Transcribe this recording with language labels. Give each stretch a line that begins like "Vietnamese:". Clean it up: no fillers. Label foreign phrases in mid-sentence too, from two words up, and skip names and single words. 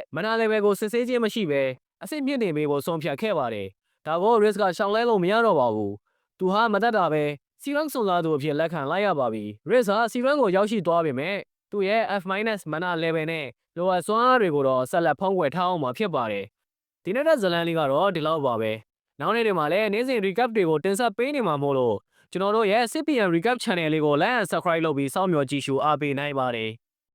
Burmese: မနာလေဘယ်ကိုစစ်ဆေးခြင်းမရှိဘဲအဆင့်မြင့်တင်ပေးဖို့ဆုံးဖြတ်ခဲ့ပါတယ်။ဒါကို Risk ကရှောင်လဲလို့မရတော့ပါဘူး။သူဟာမတတ်တာပဲစီရန်စွန်စားသူအဖြစ်လက်ခံလိုက်ရပါပြီ။ Risk ဟာစီရန်ကိုရောက်ရှိသွားပေမဲ့သူ့ရဲ့ F- မနာ level နဲ့လိုအပ်စွမ်းအားတွေကိုတော့ဆက်လက်ဖုံးကွယ်ထားအောင်မှာဖြစ်ပါတယ်။ဒီနေ့တဲ့ဇလန်လေးကတော့ဒီလောက်ပါပဲ။နောက်နေ့တွေမှာလည်းနေ့စဉ် recap တွေကိုတင်ဆက်ပေးနေမှာမို့လို့ကျွန်တော်တို့ရဲ့ CPN recap channel လေးကို
English: like and subscribe
Burmese: လုပ်ပြီးစောင့်မျှော်ကြည့်ရှုအားပေးနိုင်ပါတယ်။